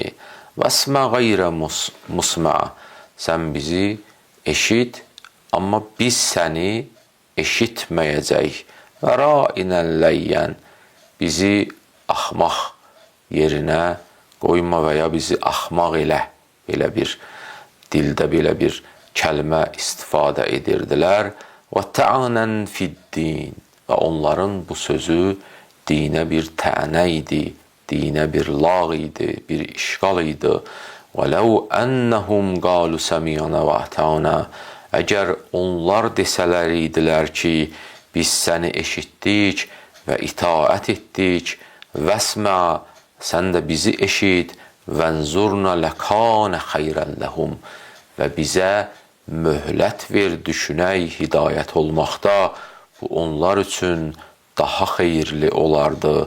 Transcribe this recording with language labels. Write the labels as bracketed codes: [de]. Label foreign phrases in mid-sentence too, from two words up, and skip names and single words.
[ar] واسمع غير مسمع, [az] sən bizi eşit, amma biz səni eşitməyəcək və [ar] راعنا ليا, [az] bizi axmaq yerinə qoyma və ya bizi axmaq elə, belə bir dildə belə bir kəlmə istifadə edirdilər. [ar] وطعنا في الدين, [az] və onların bu sözü dinə bir tənə idi, dinə bir lağ idi, bir işğal idi. [ar] وَلَوْ أَنَّهُمْ قَالُوا سَمِعْنَا وَأَطَعْنَا, [az] əgər onlar desələr idilər ki, biz səni eşitdik və itaət etdik, vəsmə, sən də bizi eşit, [ar] وانظرنا لكان خيرا لهم, [az] və bizə möhlət ver, düşünək, hidayət olmaqda, bu onlar üçün daha xeyirli olardı.